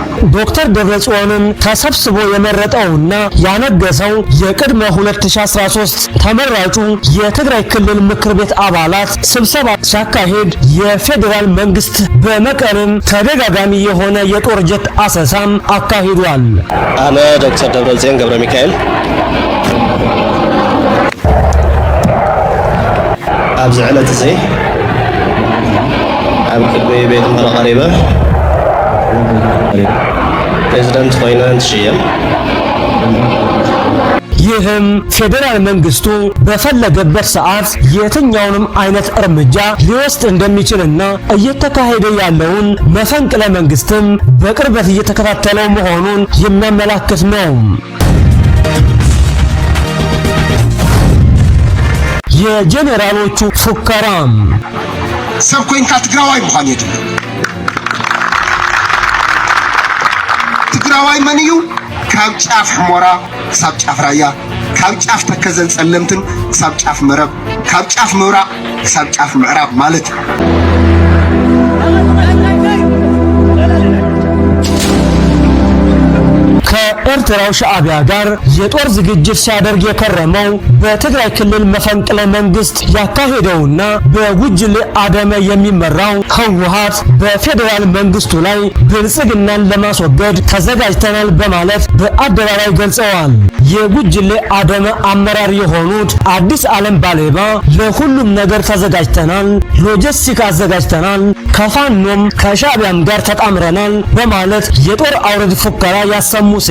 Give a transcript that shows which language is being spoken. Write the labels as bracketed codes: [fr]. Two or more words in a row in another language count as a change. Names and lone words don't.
[am] ዶክተር ደብረጽዮንን ተሰብስቦ የመረጠውና ያነገሰው የቅድመ 2013 ተመራጩ የትግራይ ክልል ምክር ቤት አባላት ስብሰባ ሲያካሄድ የፌዴራል መንግስት በመቀለም ተደጋጋሚ የሆነ የጦር ጀት አሰሳም አካሂዷል። [ti] አነ ዶክተር ደብረጽዮን ገብረ ሚካኤል ኣብዚ ዕለት እዚ ኣብ ቅድሚ ቤት ምክሪ ቀሪበ ፕሬዝዳንት ኮይነ ትሽየም። [am] ይህም ፌዴራል መንግስቱ በፈለገበት ሰዓት የትኛውንም አይነት እርምጃ ሊወስድ እንደሚችልና እየተካሄደ ያለውን መፈንቅለ መንግስትም በቅርበት እየተከታተለው መሆኑን የሚያመላክት ነው። የጄኔራሎቹ ፉከራም [ti] ሰብ ኮይንካ ትግራዋይ ምዃን የድልዮ ትግራዋይ መን እዩ? ካብ ጫፍ ሕሞራ ክሳብ ጫፍ ራያ፣ ካብ ጫፍ ተከዘን ጸለምትን ክሳብ ጫፍ መረብ፣ ካብ ጫፍ ምብራቅ ክሳብ ጫፍ ምዕራብ ማለት እዩ። [am] ከኤርትራው ሻዕቢያ ጋር የጦር ዝግጅት ሲያደርግ የከረመው በትግራይ ክልል መፈንቅለ መንግስት ያካሄደውና በጉጅሌ አደመ የሚመራው ህወሓት በፌዴራል መንግስቱ ላይ ብልጽግናን ለማስወገድ ተዘጋጅተናል በማለት በአደባባይ ገልጸዋል። የጉጅሌ አደመ አመራር የሆኑት አዲስ ዓለም ባሌባ ለሁሉም ነገር ተዘጋጅተናል፣ ሎጂስቲክ አዘጋጅተናል፣ ከፋኖም ከሻዕቢያም ጋር ተጣምረናል በማለት የጦር አውረድ ፉከራ ያሰሙ